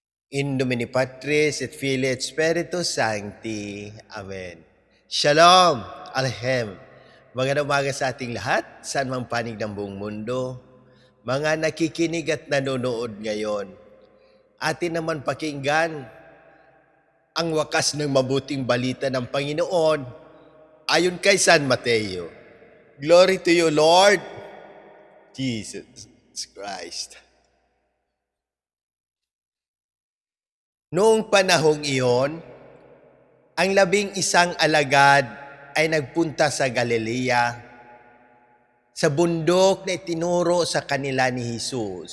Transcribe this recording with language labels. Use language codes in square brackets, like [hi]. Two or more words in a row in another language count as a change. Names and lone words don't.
[la] In nomine Patris et Filii et Spiritus Sancti. [he] Amen. שלום, עליכם. [tl] Magandang umaga sa ating lahat, saan mang panig ng buong mundo. Mga nakikinig at nanonood ngayon, atin naman pakinggan ang wakas ng mabuting balita ng Panginoon ayon kay San Mateo. [en] Glory to you, Lord Jesus Christ. [tl] Noong panahong iyon, ang 11 alagad ay nagpunta sa Galilea, sa bundok na itinuro sa kanila ni Jesus.